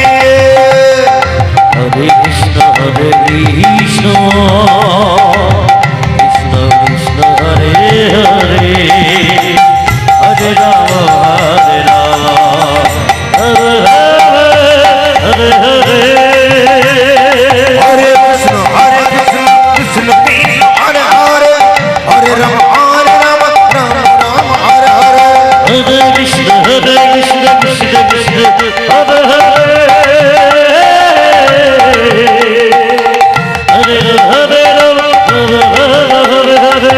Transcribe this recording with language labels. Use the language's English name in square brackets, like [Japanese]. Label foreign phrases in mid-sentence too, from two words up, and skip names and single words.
[Sanskrit] হরে কৃষ্ণ কৃষ্ণ কৃষ্ণ হরে হরে হরে রাম হরে হরে হরে हरे कृष्ण कृष्ण हरे हरे हरे राम राम हरे हरे हरे कृष्ण कृष्ण कृष्ण हरे हरे हरे हरे राम हरे हरे